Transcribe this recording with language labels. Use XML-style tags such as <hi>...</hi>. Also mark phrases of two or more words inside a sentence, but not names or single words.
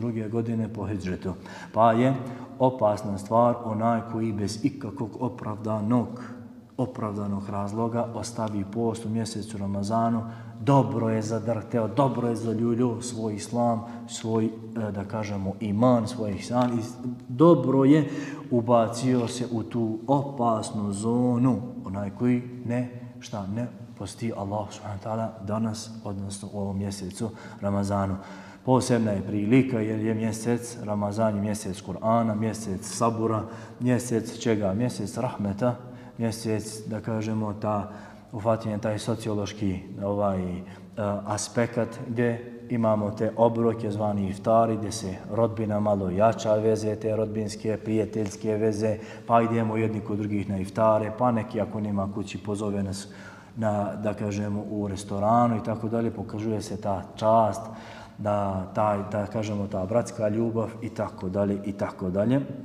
<bs>Pa je opasna stvar onaj koji bez ikakvog opravdanog razloga ostavi post u mjesecu Ramazanu, dobro je zadrhteo, dobro je zaljulio svoj islam, svoj, da kažemo, iman, svoj ihsan, i dobro je ubacio se u tu opasnu zonu, onaj koji ne posti Allah</bs> <ar>سبحانه وتعالى</ar> <bs>danas, odnosno u ovom mjesecu Ramazanu. Posebna je prilika jer je mjesec Ramazan, mjesec Kur'ana, mjesec sabura, mjesec čega? Mjesec rahmeta, mjesec, da kažemo, ufatin je taj sociološki aspekt gdje imamo te obroke zvani iftari, gdje se rodbina malo jača veze, te rodbinske, prijateljske veze, pa idemo jedni kod drugih na iftare, pa neki ako nema kući pozove nas da kažemo u restoranu i tako dalje, pokazuje se ta čast, da kažemo ta bratska ljubav i tako dalje.</bs>